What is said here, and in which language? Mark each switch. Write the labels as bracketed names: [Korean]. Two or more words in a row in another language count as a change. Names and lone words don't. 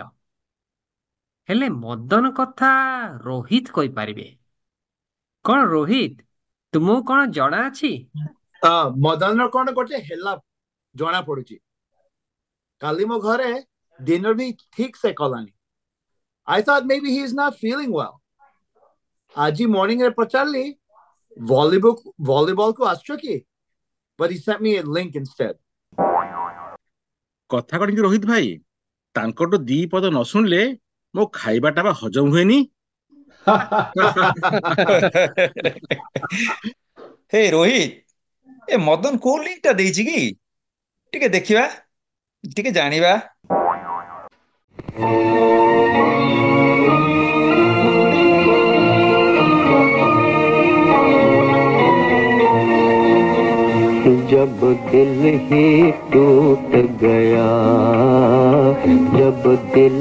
[Odia] ହେଲେ ମଦନ କଥା ରୋହିତ କହିପାରିବେ। କଣ ରୋହିତ, ତୁମକୁ କଣ ଜଣା ଅଛି? ମଦନର କଣ ଗୋଟେ ହେଲା ଜଣା ପଡୁଛି। କାଲି ମୋ ଘରେ ଡିନର ବି ଠିକ ସେ କଲାନି। [English] I thought maybe he is not feeling well. [Odia] ଆଜି morning ରେ ପଚାରିଲି ଭଲିବଲ କୁ ଆସୁଛ କି? [English] But he sent me a link instead. [Odia] କଥା କଣ କି ରୋହିତ ଭାଇ, ତାଙ୍କଠୁ ଦି ପଦ ନ ଶୁଣିଲେ ମୋ ଖାଇବାଟା ବା ହଜମ ହୁଏନି। ହେ ରୋହିତ, ଏ ମଦନ କୋଉ ଲିଙ୍କଟା ଦେଇଛି କି? ଟିକେ ଦେଖିବା, ଟିକେ ଜାଣିବା। [Hindi] जब दिल ही टूट गया, जब दिल